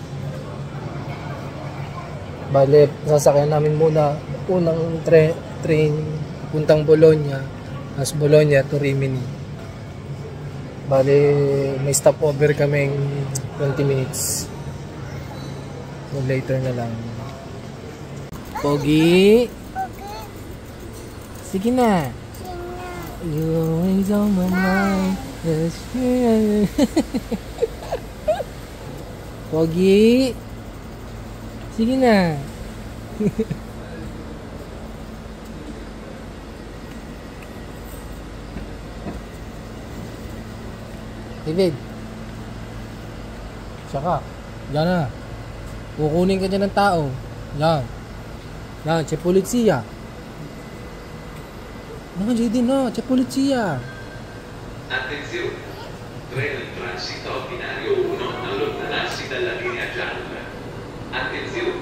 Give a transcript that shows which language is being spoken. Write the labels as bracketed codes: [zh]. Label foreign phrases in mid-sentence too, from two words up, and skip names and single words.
[tl] Bale, sasakyan namin muna unang train puntang Bologna. [en] As Bologna to Rimini. [tl] Bale, may stopover kaming 20 minutes. [en] So later [tl] na lang. Pogi. Sige na. [en] You always on my mind. [tl] Pogi. Sige na. David. Saka. Diyan na. Kukunin ka dyan ng tao. Yan. Yan. [it] C'è polizia. No, JD, no. C'è polizia. Attenzione. Treno in transito binario 1 allontanarsi dalla linea gialla. Attenzione.